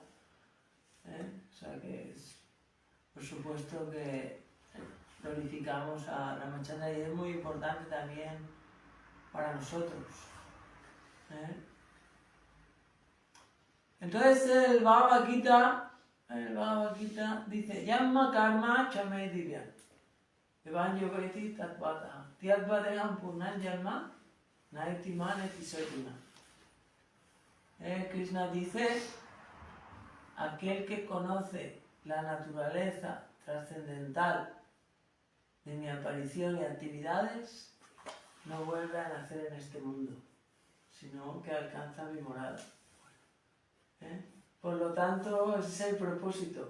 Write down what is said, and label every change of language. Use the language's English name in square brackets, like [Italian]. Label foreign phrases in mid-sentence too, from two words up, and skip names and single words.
[Spanish] O sea que por supuesto que glorificamos a Ramachandra y es muy importante también para nosotros. Entonces el Bhagavad Gita dice [Sanskrit] जन्म कर्म चमे दिव्यम् एवं यो वेत्ति तत्त्वतः त्यक्त्वा देहं पुनर्जन्म नैति मामेति सोऽर्जुन. [Spanish] Krishna dice, aquel que conoce la naturaleza trascendental de mi aparición y actividades, no vuelve a nacer en este mundo, sino que alcanza mi morada. Por lo tanto, ese es el propósito.